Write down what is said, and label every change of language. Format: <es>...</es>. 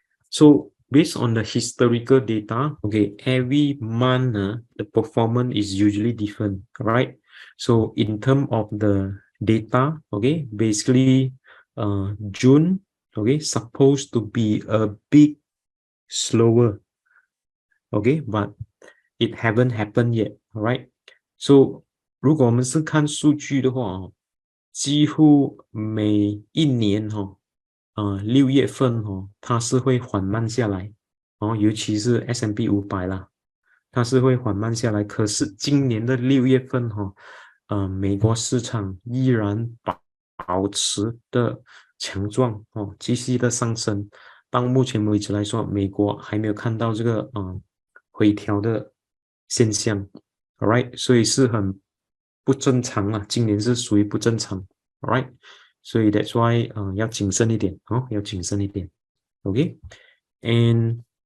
<en>So based on the historical data, okay, every month the performance is usually different, right? So in terms of the data, okay, basically June, okay, supposed to be a bit slower, okay, but it haven't happened yet, alright?</en> <zh>So 如果我们是看数据的话，几乎每一年6月份它是会缓慢下来，尤其是 S&P 500啦，它是会缓慢下来。可是今年的6月份美国市场依然保持的强壮继续的上升。到目前为止来说，美国还没有看到这个回调的现象 ，alright， 所以是很不正常啦，今年是属于不正常 ，alright， 所以 that's why 要谨慎一点要谨慎一点 ，OK，and</zh>